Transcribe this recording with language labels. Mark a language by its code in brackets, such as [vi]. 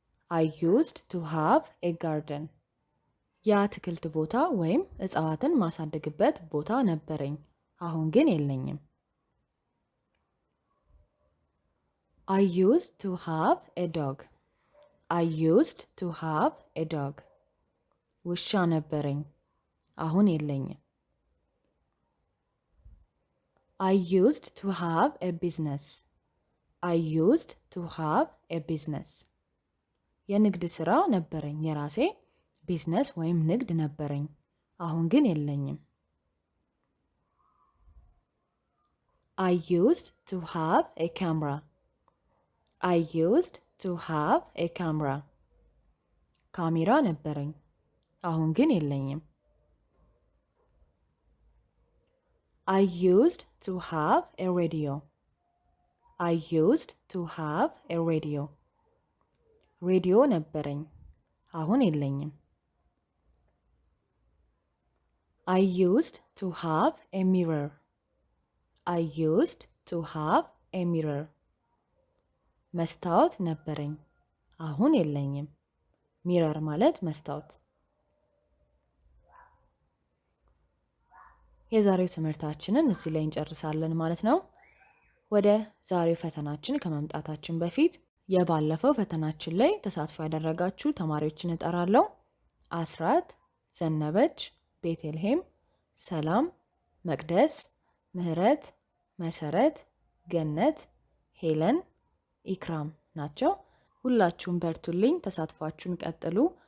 [en] I used to have a garden. [am] የአትክልት ቦታ ወይም እጽዋትን ማሳደግበት ቦታ ነበረኝ፣ አሁን ግን የለኝም። [en] I used to have a dog. I used to have a dog. [am] ውሻ ነበረኝ፣ አሁን የለኝም። [en] I used to have a business. I used to have a business. [am] የንግድ ስራ ነበረኝ፣ የራሴ ቢዝነስ ወይም ንግድ ነበረኝ፣ አሁን ግን የለኝም። [en] I used to have a camera. I used to have a camera. [am] ካሜራ ነበረኝ፣ አሁን ግን የለኝም። [en] I used to have a radio. I used to have a radio. [am] ሬዲዮ ነበረኝ፣ አሁን የለኝም። [en] I used to have a mirror. I used to have a mirror. [am] መስታወት ነበረኝ፣ አሁን የለኝም። ሚረር ማለት መስታወት። የዛሬው ትምህርታችንን እዚህ ላይ እንጨርሳለን ማለት ነው። ወደ ዛሬው ፈተናችን ከመምጣታችን በፊት የባለፈው ፈተናችን ላይ ተሳትፎ ያደረጋችሁ ተማሪዎችን እጠራለሁ። አስራት፣ ዘነበች፣ ቤተልሔም፣ ሰላም፣ መቅደስ፣ ምህረት፣ መሰረት፣ ገነት፣ ሄለን፣ ኢክራም ናቸው። ሁላችሁም በርቱልኝ፣ ተሳትፏችሁን ቀጥሉ።